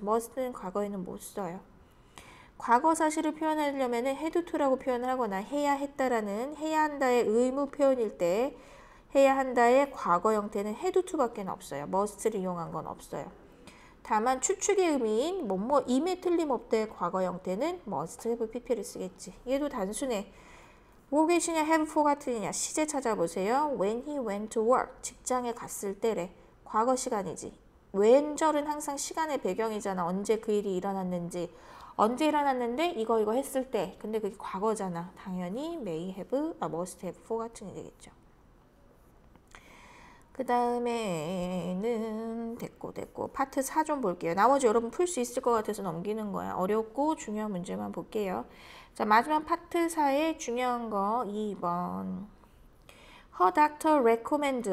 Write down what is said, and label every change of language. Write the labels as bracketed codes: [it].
[ko] must는 과거에는 못 써요. 과거 사실을 표현하려면 had to라고 표현을 하거나 해야 했다라는 해야 한다의 의무 표현일 때 해야 한다의 과거 형태는 had to밖에 없어요. must를 이용한 건 없어요. 다만 추측의 의미인 뭐뭐임에 틀림없다의 과거 형태는 must have pp를 쓰겠지. 얘도 단순해. 뭐 계시냐 have forgot이냐 시제 찾아보세요. [en] When he went to work [ko] 직장에 갔을 때래. 과거 시간이지. when절은 항상 시간의 배경이잖아. 언제 그 일이 일어났는지. 언제 일어났는데 이거 했을 때. 근데 그게 과거잖아. 당연히 [en] may have, must have forgot [ko] 이 되겠죠. 그 다음에는 됐고 파트 4 좀 볼게요. 나머지 여러분 풀 수 있을 것 같아서 넘기는 거야. 어렵고 중요한 문제만 볼게요. 자, 마지막 파트 4의 중요한 거 2번. [en] Her doctor recommend.